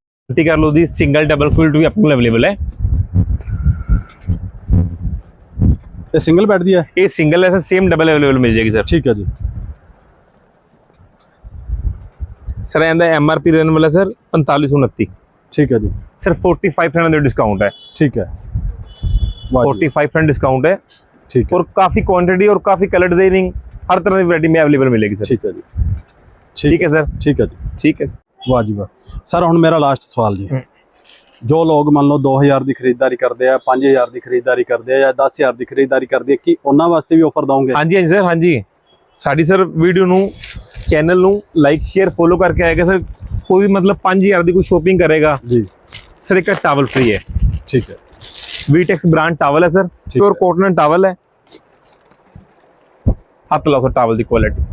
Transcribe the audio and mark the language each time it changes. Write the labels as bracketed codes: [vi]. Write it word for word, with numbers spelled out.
[pa] Multi ਕਰ ਲਓ ਦੀ single double quilt ਵੀ ਆਪਣੇ ਕੋਲ ਅਵੇਲੇਬਲ ਹੈ। ਤੇ ਸਿੰਗਲ ਬੈੱਡ ਦੀ ਹੈ। ਇਹ ਸਿੰਗਲ ਹੈ ਸਰ, ਸੇਮ ਡਬਲ ਅਵੇਲੇਬਲ ਮਿਲ ਜਾਏਗੀ ਸਰ। ਠੀਕ ਹੈ ਜੀ, ਸਰ ਇਹਦਾ ਐਮ ਆਰ ਪੀ ਰਹਿਣ ਵਾਲਾ ਸਰ ਪੰਤਾਲੀ ਸੌ ਉਨੱਤੀ, ਠੀਕ ਹੈ ਜੀ, ਸਰ ਪੈਂਤਾਲੀ ਪਰਸੈਂਟ ਦਾ ਡਿਸਕਾਊਂਟ ਹੈ, ਠੀਕ ਹੈ, ਵਾਹ ਜੀ, [hi] पैंतालीस परसेंट डिस्काउंट है [pa] ਠੀਕ ਹੈ, [hi] और काफ़ी क्वांटिटी और काफ़ी कलर डिजाइनिंग हर तरह की वैरायटी में अवेलेबल मिलेगी सर। [pa] ਠੀਕ ਹੈ ਜੀ, [hi] ठीक है सर, [pa] ਠੀਕ ਹੈ ਜੀ, [hi] ठीक है सर। [pa] ਵਾਹ ਜੀ ਵਾਹ। ਸਰ ਹੁਣ ਮੇਰਾ ਲਾਸਟ ਸਵਾਲ ਜੀ, ਹਮ। ਜੋ ਲੋਕ ਮੰਨ ਲਓ ਦੋ ਹਜ਼ਾਰ ਦੀ ਖਰੀਦਦਾਰੀ ਕਰਦੇ ਆ, ਪੰਜ ਹਜ਼ਾਰ ਦੀ ਖਰੀਦਦਾਰੀ ਕਰਦੇ ਆ ਜਾਂ ਦਸ ਹਜ਼ਾਰ ਦੀ ਖਰੀਦਦਾਰੀ ਕਰਦੇ ਆ, ਕੀ ਉਹਨਾਂ ਵਾਸਤੇ ਵੀ ਆਫਰ ਦਵੋਗੇ? [hi] हाँ जी, हाँ जी सर, हाँ जी। साड़ी सर वीडियो नू चैनल नू लाइक शेयर फॉलो करके आएगा सर। कोई भी मतलब पाँच हज़ार की कोई शॉपिंग करेगा [pa] ਜੀ [hi] सर, एक टावल फ्री है, [pa] ਠੀਕ ਹੈ, [hi] वीटेक्स ब्रांड टावल है सर, ठीक प्योर है। कॉटन टावल है। हाथ लाओ सर टावल की क्वालिटी,